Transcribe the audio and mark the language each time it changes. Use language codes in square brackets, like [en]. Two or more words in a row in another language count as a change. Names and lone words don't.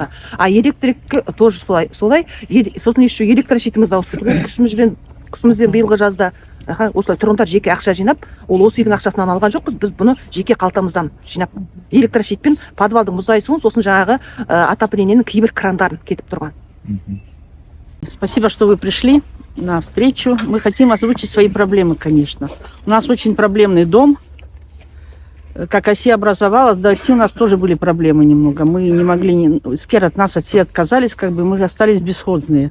[kk] А электрикке тоже солай. Сосын еще электрощитімізді ауыстырдық. Күшімізбен биылғы жазда осылай тұрғындар жеке ақша жинап, ол осы үйдің ақшасынан алған жоқпыз, біз бұны жеке қалтамыздан жинап, электрощитпен подвалдың мұздай суын, сосын жаңағы отопленияның кейбір крандарын кетіп тұрған. [ru] Спасибо, что вы пришли на встречу. Мы хотим озвучить свои проблемы, конечно. У нас очень проблемный дом. Как ОСИ образовалась, до ОСИ у нас тоже были проблемы немного. Мы не могли, скер от нас все отказались, мы остались бесхозные.